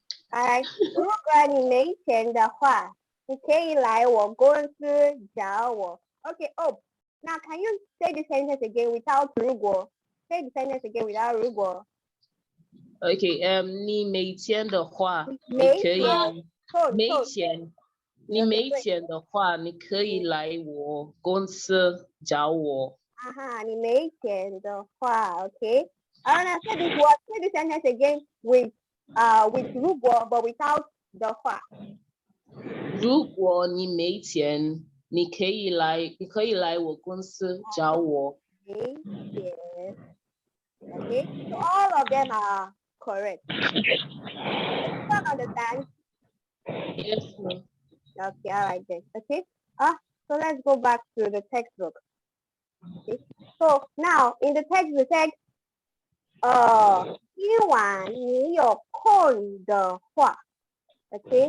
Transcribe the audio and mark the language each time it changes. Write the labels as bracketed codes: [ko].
[zh] 哎，如果你没钱的话，你可以来我公司找我。 [en] Okay. Oh, now can you say the sentence again without 如果? Say the sentence again without 如果. [zh] OK， 你没钱的话，你没可以钱，错没错，钱，你没钱的话，你可以来我公司找我。啊哈，你没钱的话， [en] OK. Now say this word, say the sentence again with 如果 but without 的话。 [zh] 如果你没钱，你可以来我公司找我。没钱。 [en] Okay, so all of them are correct. Everyone understand? Yes, ma'am. Okay, all right then. Okay. So let's go back to the textbook. Okay. So now in the text we said, [zh] 今晚你有空的话. [en] Okay.